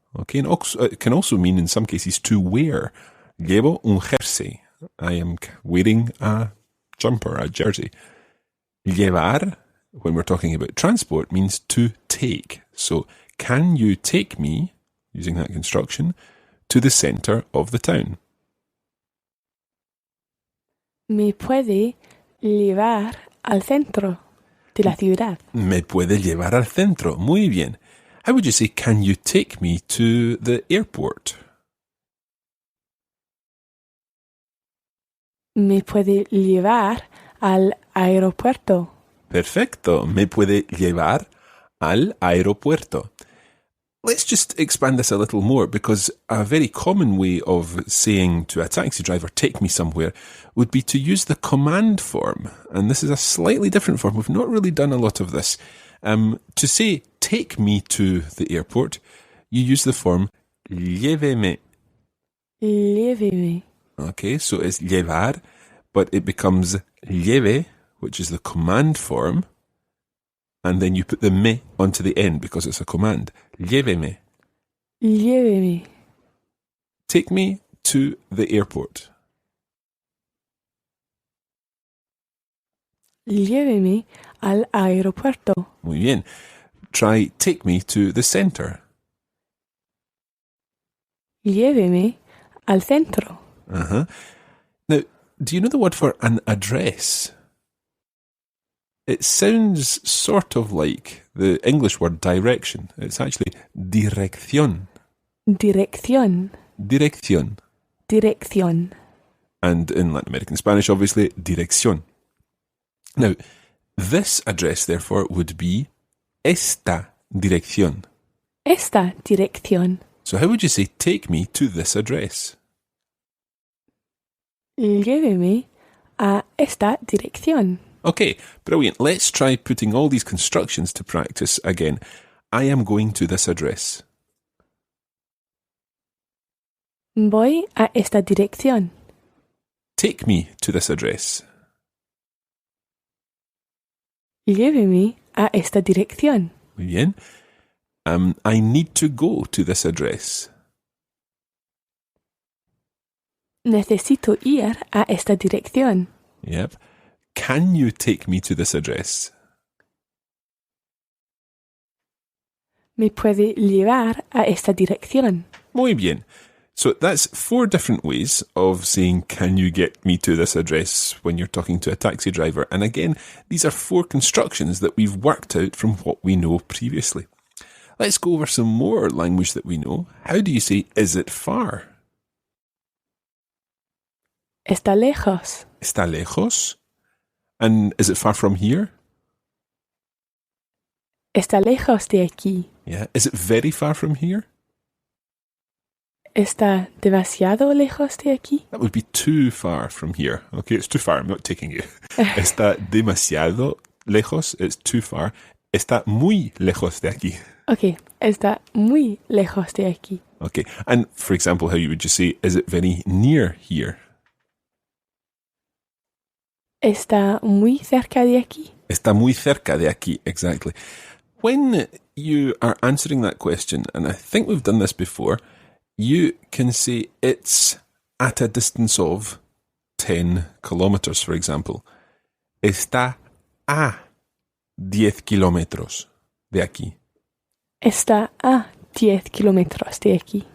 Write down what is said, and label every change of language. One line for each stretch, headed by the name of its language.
English: Okay, and it can also mean in some cases to wear.
Spanish: Llevo un jersey.
English: I am wearing a jumper, a jersey. Llevar, when we're talking about transport, means to take. So, can you take me, using that construction, to the centre of the town?
Spanish: ¿Me puede llevar al centro de la ciudad? Me puede llevar al centro. Muy bien.
English: How would you say, can you take me to the airport?
Spanish: ¿Me puede llevar al aeropuerto? Perfecto. Me puede llevar al aeropuerto.
English: Let's just expand this a little more, because a very common way of saying to a taxi driver, take me somewhere, would be to use the command form. And this is a slightly different form. We've not really done a lot of this. To say, take me to the airport, you use the form lléveme.
Spanish: Lléveme.
English: Okay, so it's llevar, but it becomes lleve, which is the command form, and then you put the me onto the end because it's a command.
Spanish: Lléveme. Lléveme.
English: Take me to the airport.
Spanish: Lléveme al aeropuerto. Muy bien.
English: Try take me to the centre.
Spanish: Lléveme al centro. Uh-huh.
English: Now, do you know the word for an address? It sounds sort of like the English word direction. It's actually dirección.
Spanish: Dirección. Dirección. Dirección.
English: And in Latin American Spanish, obviously, dirección. Now, this address, therefore, would be
Spanish: esta dirección. Esta dirección.
English: So how would you say, take me to this address?
Spanish: Lléveme a esta dirección.
English: Okay, brilliant. Let's try putting all these constructions to practice again. I am going to this address.
Spanish: Voy a esta dirección.
English: Take me to this address.
Spanish: Lléveme a esta dirección. Muy bien.
English: I need to go to this address.
Spanish: Necesito ir a esta dirección.
English: Yep. Can you take me to this address?
Spanish: Me puede llevar a esta dirección. Muy bien.
English: So that's 4 different ways of saying, can you get me to this address when you're talking to a taxi driver? And again, these are 4 constructions that we've worked out from what we know previously. Let's go over some more language that we know. How do you say, is it far?
Spanish: Está lejos. Está lejos?
English: And is it far from here?
Spanish: Está lejos de aquí.
English: Yeah. Is it very far from here?
Spanish: ¿Está demasiado lejos de aquí?
English: That would be too far from here. Okay, it's too far. I'm not taking you.
Spanish: Está demasiado lejos.
English: It's too far.
Spanish: Está muy lejos de aquí. Ok, está muy lejos de aquí.
English: Okay, and for example, how you would just say, is it very near here?
Spanish: ¿Está muy cerca de aquí? Está muy cerca de aquí,
English: exactly. When you are answering that question, and I think we've done this before, you can say it's at a distance of 10 kilometers, for example.
Spanish: Está a 10 kilómetros de aquí. Está a 10 kilómetros de aquí.